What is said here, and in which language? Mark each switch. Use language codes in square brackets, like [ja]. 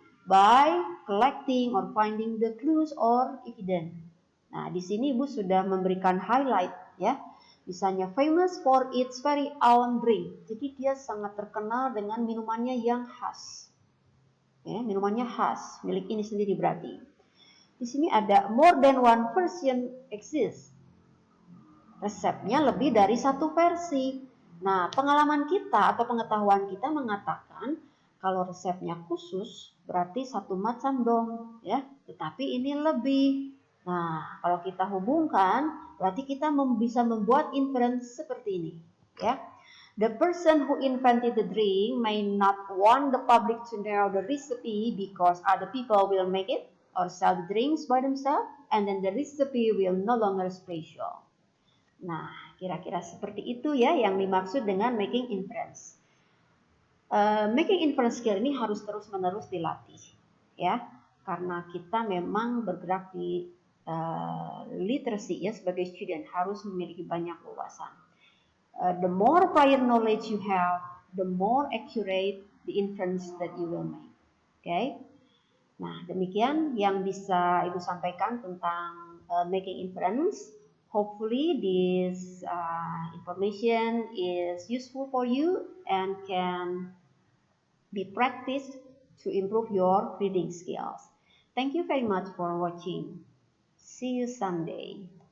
[en] By collecting or finding the clues or evidence. [id] Nah, di sini Ibu sudah memberikan highlight ya. Misalnya [en] famous for its very own drink. [id] Jadi dia sangat terkenal dengan minumannya yang khas. Ya, minumannya khas, milik ini sendiri berarti. Di sini ada [en] more than one version exists. [id] Resepnya lebih dari satu versi. Nah, pengalaman kita atau pengetahuan kita mengatakan kalau resepnya khusus berarti satu macam dong, ya. Tetapi ini lebih. Nah, kalau kita hubungkan, berarti kita bisa membuat inference seperti ini, ya. [en] The person who invented the drink may not want the public to know the recipe because other people will make it or sell the drinks by themselves, and then the recipe will no longer special. [id] Nah, kira-kira seperti itu ya yang dimaksud dengan making inference. Making inference skill ini harus terus-menerus dilatih, ya, karena kita memang bergerak di literacy ya sebagai student harus memiliki banyak wawasan. [en] The more prior knowledge you have, the more accurate the inference that you will make. Okay? [id] Nah, demikian yang bisa Ibu sampaikan tentang making inference. [en] Hopefully this information is useful for you and can be practiced to improve your reading skills. Thank you very much for watching. See you someday.